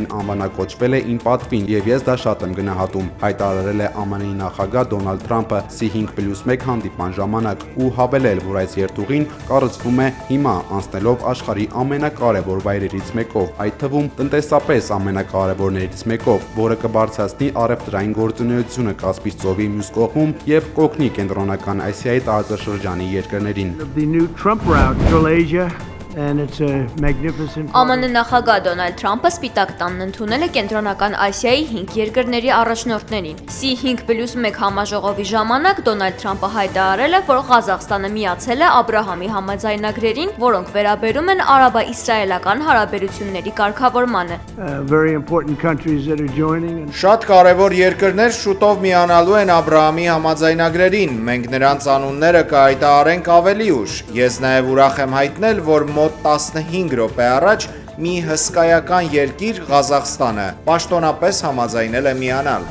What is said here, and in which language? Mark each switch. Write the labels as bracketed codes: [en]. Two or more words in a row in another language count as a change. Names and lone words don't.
[hy] անվանակոչվել է իմ պատվին եւ ես դա շատ եմ գնահատում, հայտարարել է ԱՄՆ-ի նախագահ Դոնալդ Թրամփը C5+1 հանդիպման ժամանակ ու հավելել, որ այս երթուղին կառուցվում է հիմա անցնելով աշխարհի ամենակարևոր վայրերից մեկով, այդ թվում տնտեսապես ամենակարևորներից մեկով, որը կբարձրացնի առևտրային գործունեությունը Կասպից ծովի մյուս կողմում եւ կօգնի կենտրոնական Ասիայի տարածաշրջանի երկրներին։ [en] and it's a magnificent [hy] ԱՄՆ նախագահ Դոնալդ Թրամփը Սպիտակ տանն ընդունել է Կենտրոնական Ասիայի 5 երկրների առաջնորդներին։ C5+1 համաժողովի ժամանակ Դոնալդ Թրամփը հայտարարել է, որ Ղազախստանը միացել է Աբրահամի համաձայնագրերին, որոնք վերաբերում են արաբա-իսրայելական հարաբերությունների կարգավորմանը։ [en] very important countries that are joining. [hy] Շատ կարևոր երկրներ շուտով միանալու են Աբրահամի համաձայնագրերին։ Մենք նրանց անունները կհայտարարենք ավելի ուշ։ Ես նաև ուրախ եմ հայտնել, որ մոտ 15 րոպե առաջ մի հսկայական երկիր Ղազախստանը պաշտոնապես համաձայնել է միանալ։